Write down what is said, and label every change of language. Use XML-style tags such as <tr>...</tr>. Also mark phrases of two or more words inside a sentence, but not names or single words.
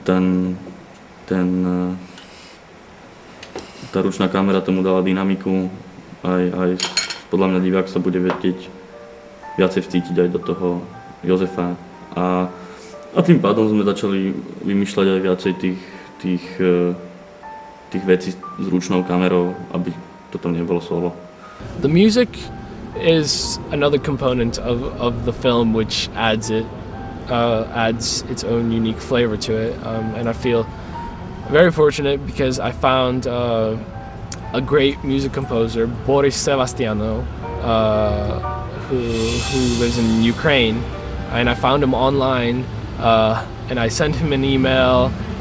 <sk>Tá ručná kamera tomu dala dynamiku, aj podľa mňa divák sa bude vedieť viacej vcítiť aj do toho Jozefa. A tým pádom sme začali vymýšľať aj viacej tých vecí s ručnou kamerou, aby to tam nebolo solo.</sk> <en>The music is another component of the film which adds its own unique flavor to it, and I feel very fortunate because I found a great music composer, Boris Sevastiano, who lives in Ukraine, and I found him online, and I sent him an email</en>